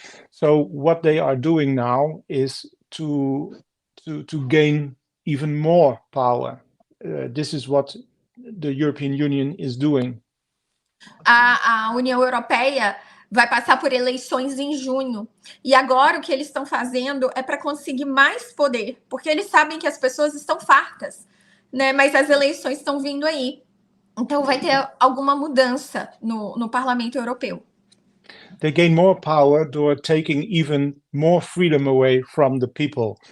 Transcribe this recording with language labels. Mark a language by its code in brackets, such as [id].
[en] So what they are doing now is to gain even more power. This is what the European Union is doing. [pt] A União Europeia vai passar por eleições em junho. E agora o que eles estão fazendo é para conseguir mais poder, porque eles sabem que as pessoas estão fartas, né? Mas as eleições estão vindo aí. Então vai ter alguma mudança no Parlamento Europeu. [en] They gain more power, they're taking even more freedom away from the people.